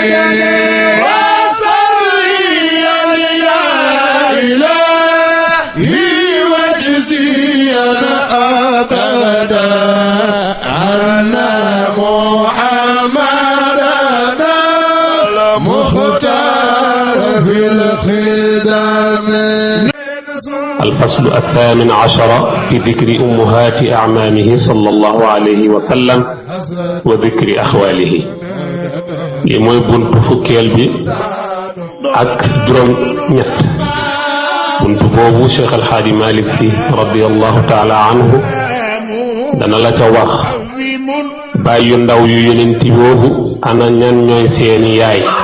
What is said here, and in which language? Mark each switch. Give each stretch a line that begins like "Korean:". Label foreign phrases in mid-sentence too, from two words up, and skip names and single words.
Arabic: وصلي يا إلهي واجزينا أبدا عنا محمدنا مختار في الخدم. الفصل الثامن عشر في ذكر أمهات أعمامه صلى الله عليه وسلم وذكر أخواله.
Wolof: li mooy buntu fukkeel bi ak juróom ñett. buntu boobu Cheikh El Hadji Malick Sy
Arabic: رضي الله تعالى عنه
Wolof: dana la ca wax baay yu ndaw yu yonent boobu ana ñan ñooy seeni yaay.